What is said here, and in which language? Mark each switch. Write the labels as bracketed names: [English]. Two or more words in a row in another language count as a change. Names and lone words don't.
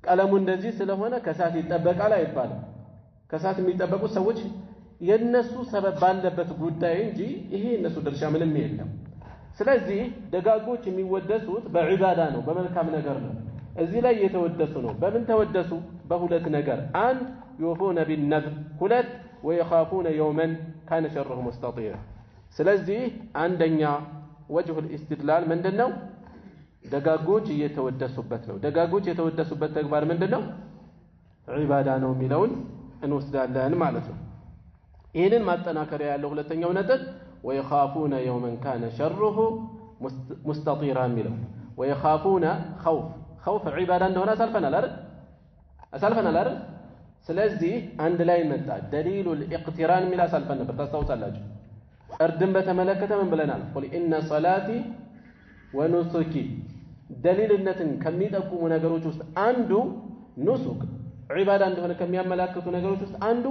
[Amharic] ቀለሙ እንደዚህ ስለሆነ ከሳት ይጠበቃል አይባልም። ከሳት የሚጠበቁ ሰዎች የነሱ ሰበብ ባለበት ጉዳይ እንጂ ይሄ እነሱ ድርሻ ምንም የለም። ስለዚህ ደጋጎች የሚወደሱት በዒባዳ ነው፣ በመልካም ነገር ነው። እዚህ ላይ የተወደሱ ነው። በምን ተወደሱ? በሁለት ነገር። አንድ [Arabic] يوفون بالنذر፣ [Amharic] ሁለት [Arabic] ويخافون يوما كان شره مستطيرا። [Amharic] ስለዚህ አንደኛ [Arabic] وجه الاستدلال [Amharic] ምንድነው? ደጋጎች እየተወደሱበት ነው። ደጋጎች የተወደሱበት ተግባር ምንድነው? ዒባዳ ነው የሚለውን እንወስዳለን ማለት ነው። ይሄንን ማጠናከሪያ ያለው ሁለተኛው ነጥብ [Arabic] ويخافون يوما كان شره مستطيرا [Amharic] የሚለው [Arabic] ويخافون خوف [Amharic] ዒባዳ እንደሆነ አሳልፈናል አይደል? ስለዚህ አንድ ላይ መጣ [Arabic] دليل الاقتران [Amharic] ሚል አሳልፈን ነበር ታስታውሳላችሁ። እርድን በተመለከተ ምን ብለናል? [Arabic] قل إن صلاتي ونسكي [Amharic] ደሊልነትን ከሚጠቁሙ ነገሮች ውስጥ አንዱ ኑሱክ ዒባዳ እንደሆነ ከሚያመላክቱ ነገሮች ውስጥ አንዱ